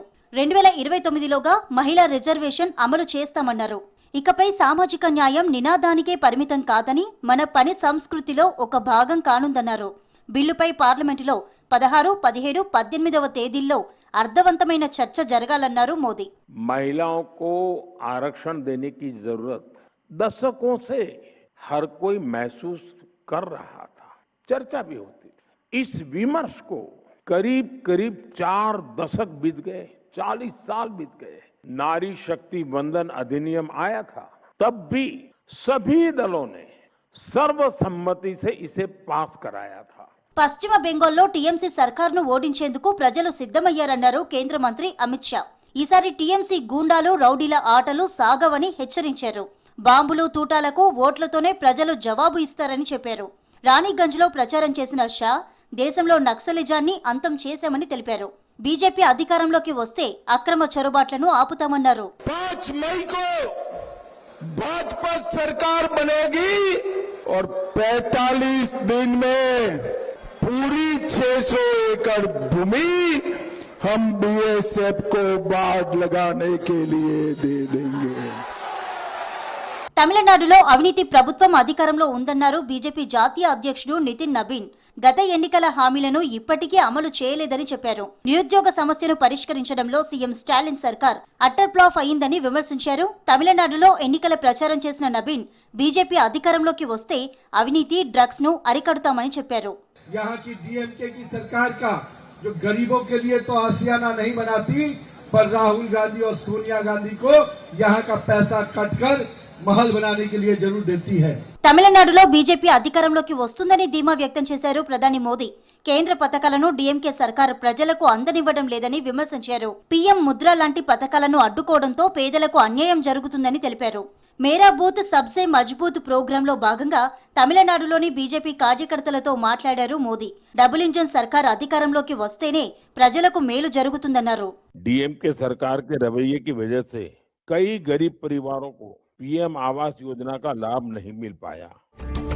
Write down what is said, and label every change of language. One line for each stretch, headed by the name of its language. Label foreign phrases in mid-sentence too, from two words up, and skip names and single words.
Telugu: 2029లోగా మహిళా రిజర్వేషన్ అమలు చేస్తామన్నారు. ఇకపై సామాజిక న్యాయం నినాదానికే పరిమితం కాదని మన పని సంస్కృతిలో ఒక భాగం కానుందన్నారు. బిల్లుపై పార్లమెంటులో 16, 17, 18వ తేదీల్లో అర్థవంతమైన చర్చ జరగాలన్నారు మోదీ.
Hindi: महिलाओं को आरक्षण देने की जरूरत दशकों से हर कोई महसूस कर रहा था, चर्चा भी होती थी। इस विमर्श को करीब करीब 4 दशक बीत गए, 40 साल बीत गए। नारी शक्ति वंदन अधिनियम आया था, तब भी सभी दलों ने सर्वसम्मति से इसे पास कराया था।
Telugu: పశ్చిమ బెంగాల్లో టీఎంసీ సర్కార్ను ఓడించేందుకు ప్రజలు సిద్ధమయ్యారన్నారు కేంద్ర మంత్రి అమిత్ షా. ఈసారి టీఎంసీ గూండాలు, రౌడీల ఆటలు సాగవని హెచ్చరించారు. బాంబులు, తూటాలకు ఓట్లతోనే ప్రజలు జవాబు ఇస్తారని చెప్పారు. రాణిగంజ్లో ప్రచారం చేసిన షా దేశంలో నక్సలిజాన్ని అంతం చేశామని తెలిపారు. బీజేపీ అధికారంలోకి వస్తే అక్రమ చొరబాట్లను ఆపుతామన్నారు.
Hindi: 5 मई को भाजपा सरकार बनेगी और 45 दिन में पूरी 600 एकड़ भूमि हम बीएसएफ को बाढ़ लगाने के लिए दे देंगे.
Telugu: తమిళనాడులో అవినీతి ప్రభుత్వం అధికారంలో ఉందన్నారు బీజేపీ జాతీయ అధ్యక్షుడు నితిన్ నబీన్. గత ఎన్నికల హామీలను ఇప్పటికీ అమలు చేయలేదని చెప్పారు. నిరుద్యోగ సమస్యను పరిష్కరించడంలో సీఎం స్టాలిన్ సర్కార్
English: utter flop
Telugu: అయిందని విమర్శించారు. తమిళనాడులో ఎన్నికల ప్రచారం చేసిన నబీన్ బీజేపీ అధికారంలోకి వస్తే అవినీతి, డ్రగ్స్ ను అరికడతామని చెప్పారు.
Hindi: यहाँ की डीएमके की सरकार का जो गरीबों के लिए तो आशियाना नहीं बनाती, पर राहुल गांधी और सोनिया गांधी को यहाँ का पैसा कटकर महल बनाने के लिए जरूर देती है.
Telugu: తమిళనాడులో బీజేపీ అధికారంలోకి వస్తుందని ధీమా వ్యక్తం చేశారు ప్రధాని మోదీ. కేంద్ర పథకాలను డీఎంకే సర్కార్ ప్రజలకు అందనివ్వడం లేదని విమర్శించారు. పీఎం ముద్ర లాంటి పథకాలను అడ్డుకోవడంతో పేదలకు అన్యాయం జరుగుతుందని తెలిపారు. మేరా బూత్ సబ్సే మజ్బూత్ ప్రోగ్రాంలో భాగంగా తమిళనాడులోని బీజేపీ కార్యకర్తలతో మాట్లాడారు మోదీ.
English: double engine
Telugu: సర్కార్ అధికారంలోకి వస్తేనే ప్రజలకు మేలు జరుగుతుందన్నారు.
Hindi: डीएमके सरकार के रवैये की वजह से कई गरीब परिवारों को पीएम आवास योजना का लाभ नहीं मिल पाया।